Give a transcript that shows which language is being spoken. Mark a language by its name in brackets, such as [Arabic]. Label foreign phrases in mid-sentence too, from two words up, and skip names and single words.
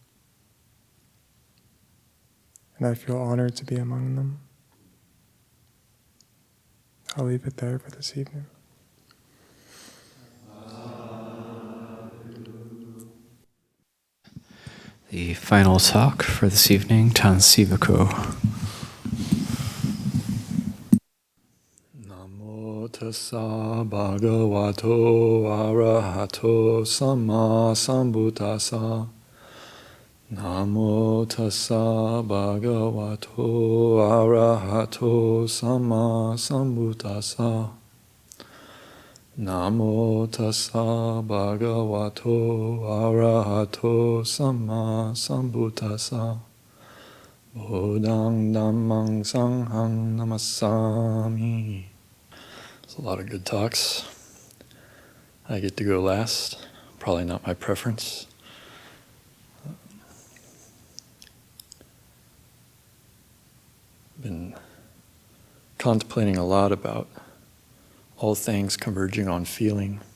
[English] And I feel honored to be among them. I'll leave it there for this evening. The final talk for this evening, Tan Sivako. [Pali] Namo tassa bhagavato arahato samma sambuddhassa. Namo tassa bhagavato arahato samma sambuddhassa. Namo tassa bhagavato arahato samma sambuddhassa. Bodhang Dhammang Sanghang Namasami. [English] There's a lot of good talks. I get to go last. Probably not my preference. Been contemplating a lot about all things converging on feeling.